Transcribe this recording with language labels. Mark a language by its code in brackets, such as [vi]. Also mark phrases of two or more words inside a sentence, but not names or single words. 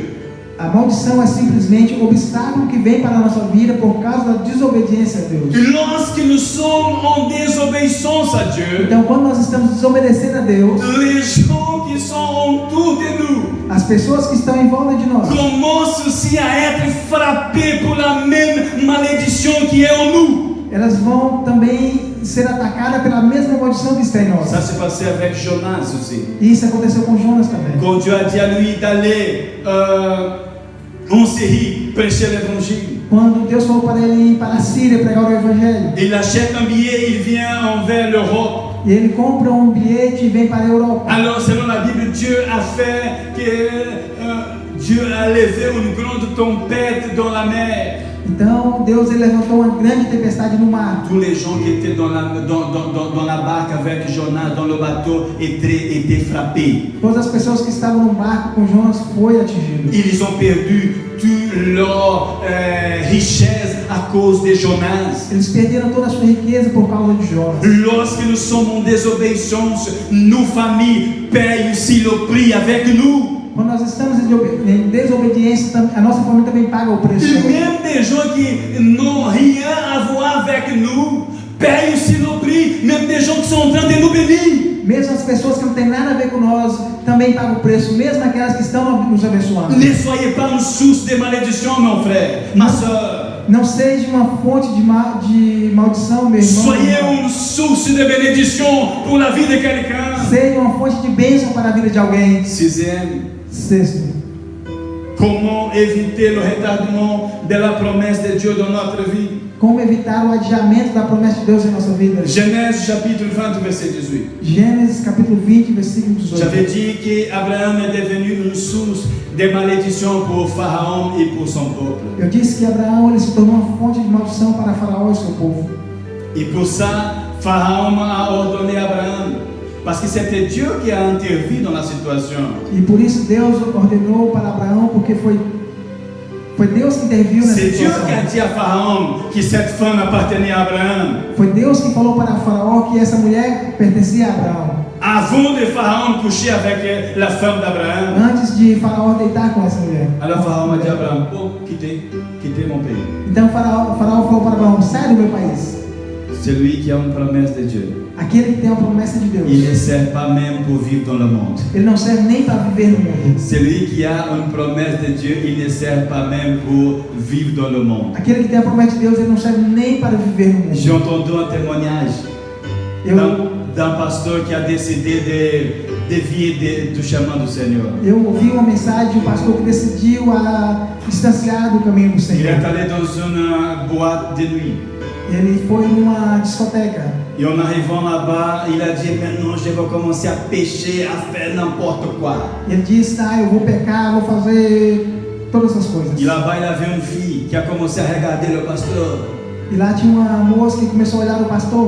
[pt] A maldição é simplesmente um obstáculo que vem para a nossa vida por causa da desobediência a Deus. [fr] Et lorsque nous sommes en désobéissance à Dieu, [pt] Então, quando nós estamos desobedecendo a Deus, [fr] les gens qui sont autour de nous [pt] as pessoas que estão em volta de nós [fr] commencent aussi à être frappés pour la même malédiction qui est en nous. [pt] elas vão também ser atacadas pela mesma maldição que está em nós. [fr] Ça s'est passé avec Jonas aussi. [pt] E isso aconteceu com Jonas também. [fr] Quand Dieu a dit à lui d'aller en Syrie prêcher l'évangile, [pt] Quando Deus falou para ele ir para a Síria pregar o Evangelho, [fr] il achète un billet, il vient envers l'Europe. [pt] e ele compra um bilhete e vem para a Europa. [fr] Alors selon la Bible, Dieu a fait que Dieu a levé une grande tempête dans la mer. [pt] Então Deus ele levantou uma grande tempestade no mar. [fr] Tous les gens qui étaient dans la barque avec Jonas, dans le bateau, étaient frappés. [pt] Todas as pessoas que estavam no barco com Jonas foi atingido. [fr] Ils ont perdu toute leur richesse à cause de Jonas. [pt] Eles perderam toda a sua riqueza por causa de Jonas. [fr] Lorsque nous sommes en désobéissance, nos familles payent aussi le prix avec nous. [pt] Quando nós estamos em desobediência, a nossa família também paga o preço. [fr] Et même des gens qui n'ont rien à voir avec nous payent aussi le prix. Même des gens qui sont en train de nous bénir. [pt] Mesmo as pessoas que não têm nada a ver com nós também pagam o preço, mesmo aquelas que estão nos abençoando. [fr] Ne soyez pas une source de malédiction, mon frère, ma soeur. [pt] Não seja uma fonte de maldição, meu irmão. [fr] Soyez une source de bénédiction pour la vie de quelqu'un. [pt] Seja uma fonte de bênção para a vida de alguém. [fr] Sixième, [pt] Sexto, [fr] comment éviter le retardement de la promesse de Dieu dans notre vie? [pt] Como evitar o adiamento da promessa de Deus em nossa vida? [fr] Genèse chapitre 20, verset 18. [pt] Gênesis capítulo 20, versículo 18. [fr] J'avais dit qu'Abraham est devenu une source de malédiction pour Pharaon et pour son peuple. [pt] Eu disse que Abraão ele se tornou uma fonte de maldição para Faraó e seu povo. [fr] Et pour ça, Pharaon a ordonné à Abraham, parce que c'était Dieu qui a intervenu dans la situation. [pt] E por isso Deus ordenou para Abraão, porque foi Deus que interviu nessa [fr] C'est Dieu [pt] situação. [fr] qui a dit à Pharaon que cette femme appartenait à Abraham. [pt] Foi Deus que falou para Faraó que essa mulher pertencia a Abraão. [fr] Avant de Pharaon coucher avec la femme d'Abraham. [pt] Antes de Faraó deitar com essa mulher. [fr] Alors Pharaon a dit à Abraham, oh, quittez mon pays. [pt] Então Faraó falou para Abraão: sai do meu país. [fr] Celui qui a une promesse de Dieu, [pt] Aquele que tem uma promessa de Deus. [fr] il ne sert pas même pour vivre dans le monde. [pt] Ele não serve nem para viver no mundo. [fr] Celui qui a une promesse de Dieu, il ne sert pas même pour vivre dans le monde. [pt] Aquele que tem a promessa de Deus, ele não serve nem para viver no [fr] J'ai [pt] mundo. [fr] entendu un témoignage [pt] Eu [fr] d'un pasteur qui a décidé de dévier du chemin du Seigneur. [pt] ouvi uma mensagem de um pastor que decidiu a distanciar do caminho do [fr] Il [pt] Senhor. [fr] est allé dans une boîte de nuit. [pt] Ele foi numa discoteca. [fr] Et en arrivant là-bas, il a dit, maintenant je vais commencer à pécher, à faire n'importe quoi. [pt] Ele disse: eu vou pecar, vou fazer todas essas coisas. [fr] Et là-bas, il avait une fille qui a commencé à regarder le pasteur. [pt] E lá tinha uma moça que começou a olhar o pastor.